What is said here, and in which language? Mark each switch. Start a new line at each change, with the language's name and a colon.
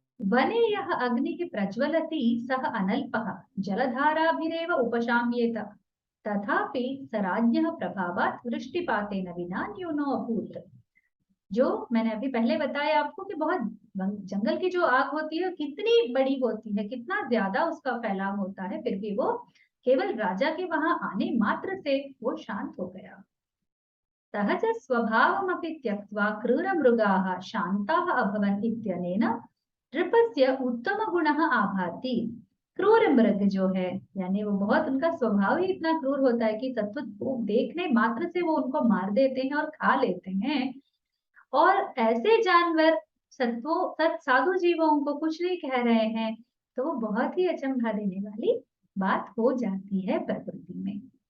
Sanskrit: वने यह अग्निः प्रज्वलति सः अनल्पः जलधाराभिरेव उपशाम्येत, तथापि स राज्ञः प्रभावात् वृष्टिपातेन विना न्यूनो अभूत्।
Hindi: जो मैंने अभी पहले बताया आपको कि बहुत जंगल की जो आग होती है कितनी बड़ी होती है, कितना ज्यादा उसका फैलाव होता है, फिर भी वो केवल राजा के वहां आने मात्र से वो शांत हो गया।
Sanskrit: सहज स्वभावमपि त्यक्त्वा क्रूरमृगाः शान्ताः अभवन् इत्यनेन नृपस्य उत्तम गुणः आभाति।
Hindi: क्रूर मृग जो है यानी वो बहुत, उनका स्वभाव ही इतना क्रूर होता है कि सत्व को देखने मात्र से वो उनको मार देते हैं और खा लेते हैं। और ऐसे जानवर साधु जीवों को कुछ नहीं कह रहे हैं, तो वो बहुत ही अचंभा देने वाली बात हो जाती है प्रकृति में।